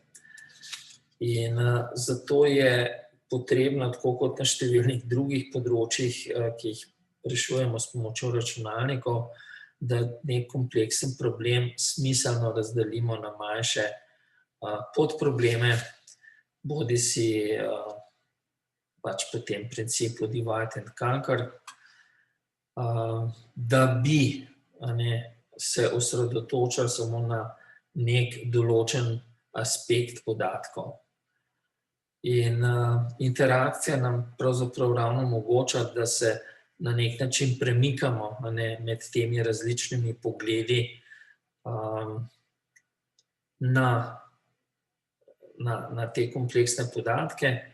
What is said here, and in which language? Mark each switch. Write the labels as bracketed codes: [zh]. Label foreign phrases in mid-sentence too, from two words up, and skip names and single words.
[sl] In zato je potrebno, tako kot na številnih drugih področjih, ki jih rešujemo s pomočjo računalnikov, da nek kompleksen problem smiselno razdelimo na manjše podprobleme, bodisi pač po tem principu [en] divide and conquer, [sl] da bi se osredotočili samo na nek določen aspekt podatkov. In interakcija nam pravzaprav ravno omogoča, da se na nek način premikamo med temi različnimi pogledi na te kompleksne podatke,